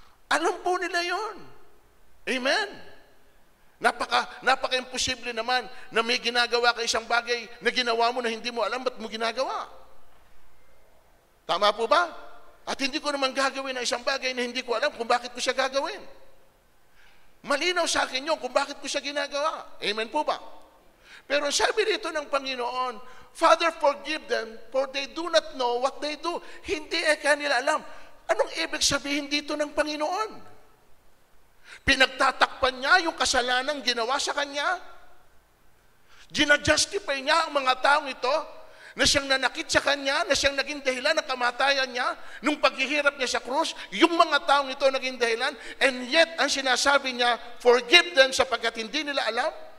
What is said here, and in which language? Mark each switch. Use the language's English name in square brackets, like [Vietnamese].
[Filipino] Alam po nila yon. Amen? Napaka-imposible naman na may ginagawa ka isang bagay na ginawa mo na hindi mo alam ba't mo ginagawa. Tama po ba? At hindi ko naman gagawin na isang bagay na hindi ko alam kung bakit ko siya gagawin. Malinaw sa akin yun kung bakit ko siya ginagawa. Amen po ba? Pero sabi dito ng Panginoon, [English] Father, forgive them, for they do not know what they do. [Filipino] Hindi kanila alam. Anong ibig sabihin dito ng Panginoon? Pinagtatakpan niya yung kasalanan ginawa sa kanya? Ginajustify niya ang mga taong ito na siyang nanakit sa kanya, na siyang naging dahilan ng kamatayan niya, nung paghihirap niya sa krus, yung mga taong ito naging dahilan, and yet, ang sinasabi niya, [English] forgive them [Filipino] sapagkat hindi nila alam?